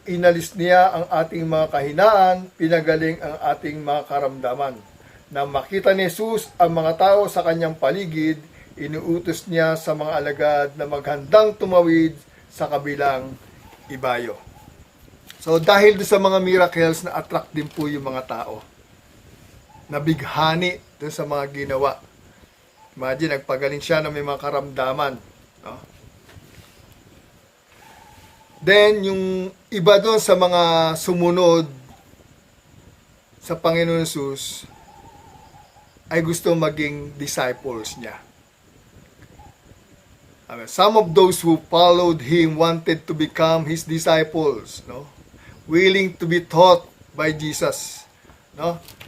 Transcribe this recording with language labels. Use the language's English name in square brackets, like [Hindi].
[Filipino] Inalis niya ang ating mga kahinaan, pinagaling ang ating mga karamdaman. Nang makita ni Jesus ang mga tao sa kanyang paligid, inuutos niya sa mga alagad na maghandang tumawid sa kabilang ibayo. So dahil sa mga miracles, na-attract din po yung mga tao. Nabighani dun sa mga ginawa. Imagine, nagpagaling siya na may mga karamdaman. No? Then, yung iba doon sa mga sumunod sa Panginoon Jesus ay gusto maging disciples niya. [English] Some of those who followed him wanted to become his disciples, no? Willing to be taught by Jesus, no?